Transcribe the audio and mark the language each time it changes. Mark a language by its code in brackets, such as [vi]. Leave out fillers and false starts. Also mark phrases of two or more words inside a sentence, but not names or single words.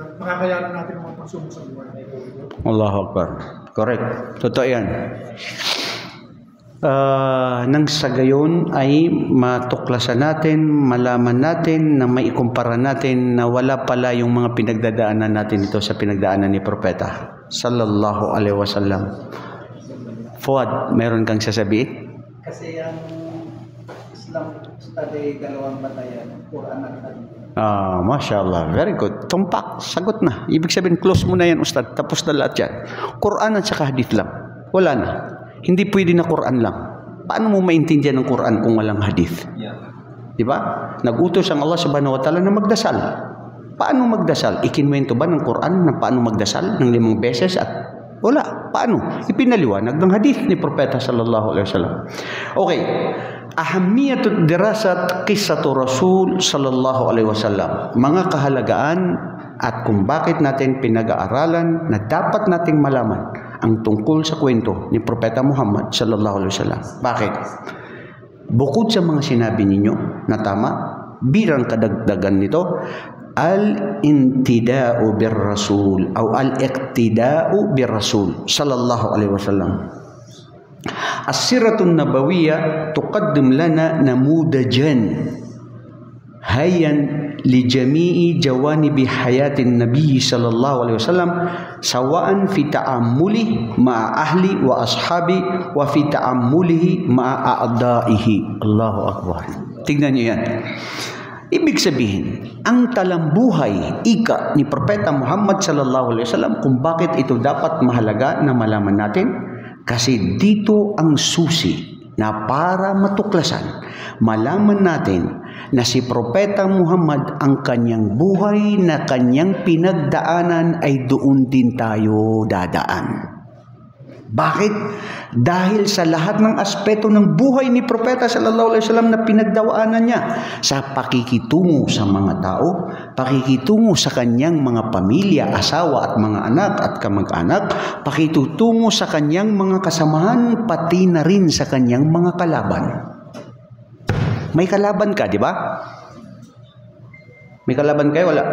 [tl] Makakayanan natin ang mga pagsubok sa buhay. [ar] الله أكبر. [tl] Correct. Totoo yan. nang sa gayon ay matuklasan natin, malaman natin, na may ikumpara natin na wala pala yung mga pinagdadaanan natin ito sa pinagdaanan ni Propeta [ar] صلى الله عليه وسلم. [tl] Fuad, meron kang sasabihin? Kasi ang Islam study dalawang batayan, Quran at Hadith. [en] Mashallah, very good. [tl] Tumpak, sagot na. Ibig sabihin, close mo na yan, Ustad. Tapos na lahat yan. Quran at saka hadith lang. Wala na. Hindi pwede na Quran lang. Paano mo maintindihan ng Quran kung walang hadith? Di ba? Nag-utos ang Allah [ar] سبحانه وتعالى [tl] na magdasal. Paano magdasal? Ikinwento ba ng Quran na paano magdasal ng 5 beses? At wala. Paano? Ipinaliwanag ng hadith ni Propeta [ar] صلى الله عليه وسلم. [tl] Okay. [ar] أهمية دراسة قصة الرسول صلى الله عليه وسلم. [tl] Mga kahalagaan at kung bakit natin pinag-aaralan na dapat nating malaman ang tungkol sa kwento ni Propeta Muhammad [ar] صلى الله عليه وسلم. [tl] Bakit? Bukod sa mga sinabi ninyo na tama, birang kadagdagan nito, [ar] الانتداء بالرسول أو الاقتداء بالرسول صلى الله عليه وسلم. السيرة النبوية تقدم لنا نموذجا حيا لجميع جوانب حياة النبي صلى الله عليه وسلم سواء في تعامله مع أهله وأصحابه وفي تعامله مع أعدائه. الله أكبر. [tl] Tingnan niyo yan. Ibig sabihin, ang talambuhay ika ni Propeta Muhammad [ar] صلى الله عليه وسلم, [tl] kung bakit ito dapat mahalaga na malaman natin, kasi dito ang susi na para matuklasan, malaman natin na si Propeta Muhammad, ang kanyang buhay na kanyang pinagdaanan ay doon din tayo dadaan. Bakit? Dahil sa lahat ng aspeto ng buhay ni Propeta [ar] صلى الله عليه وسلم [tl] na pinagdaanan niya, sa pakikitungo sa mga tao, pakikitungo sa kanyang mga pamilya, asawa at mga anak at kamag-anak, pakikitungo sa kanyang mga kasamahan, pati na rin sa kanyang mga kalaban. May kalaban ka, di ba? May kalaban kayo? Wala?